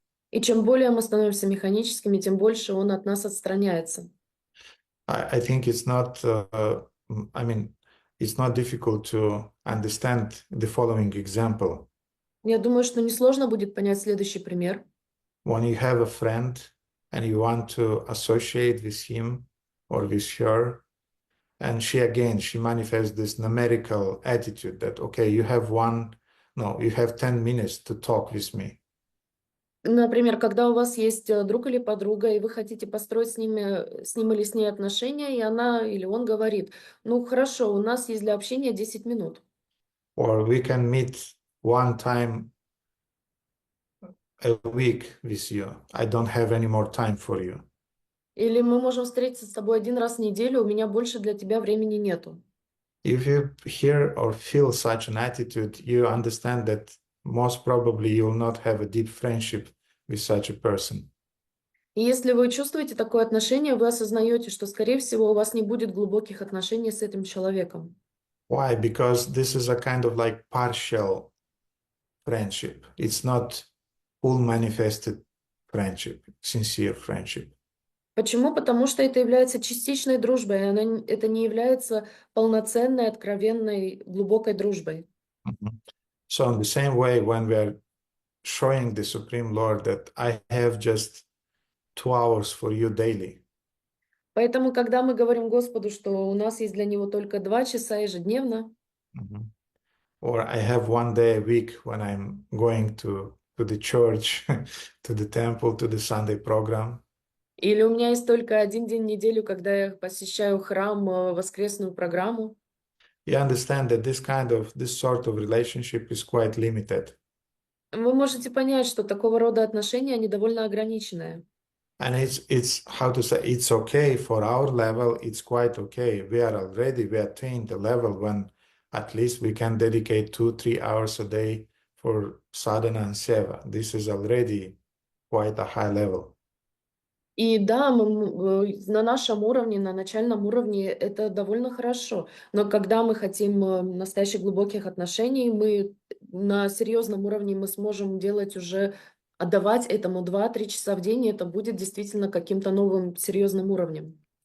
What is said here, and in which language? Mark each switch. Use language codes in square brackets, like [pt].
[ru] И чем более мы становимся механическими, тем больше он от нас отстраняется. [en] I think it's not, I mean, it's not difficult to understand the following example. [ru] Я думаю, что несложно будет понять следующий пример. [en] When you have a friend and you want to associate with him or with her, and she manifests this numerical attitude that, okay, you have no, you have 10 minutes to talk with me. [ru] Например, когда у вас есть друг или подруга, и вы хотите построить с ним или с ней отношения, и она или он говорит, ну хорошо, у нас есть для общения 10 минут. [en] Or we can meet one time a week with you. I don't have any more time for you. [ru] Или мы можем встретиться с тобой один раз в неделю, у меня больше для тебя времени нету. [en] If you hear or feel such an attitude, you understand that most probably you will not have a deep friendship with such a person. [ru] И если вы чувствуете такое отношение, вы осознаете, что, скорее всего, у вас не будет глубоких отношений с этим человеком. [en] Why? Because this is a kind of like partial friendship. It's not full manifested friendship, sincere friendship. [ru] Почему? Потому что это является частичной дружбой, это не является полноценной, откровенной, глубокой дружбой. Mhm. [en] So in the same way, when we are showing the Supreme Lord that I have just 2 hours for you daily, [ru] Поэтому, когда мы говорим Господу, что у нас есть для Него только 2 часа ежедневно, [en] mhm, or I have one day a week when I'm going to the church, to the temple, to the Sunday program, [ru] или у меня есть только 1 день в неделю, когда я посещаю храм, воскресную программу, [en] you understand that this sort of relationship is quite limited. [ru] вы можете понять, что такого рода отношения, они довольно ограниченные. [en] And it's how to say, it's okay for our level, it's quite okay. We attained the level when at least we can dedicate 2-3 hours a day for sadhana and seva. This is already quite a high level. [ru] И да, на нашем уровне, на начальном уровне это довольно хорошо. Но когда мы хотим настоящих глубоких отношений, мы на серьезном уровне мы сможем делать уже, отдавать этому 2-3 часа в день, и это будет действительно каким-то новым серьезным уровнем.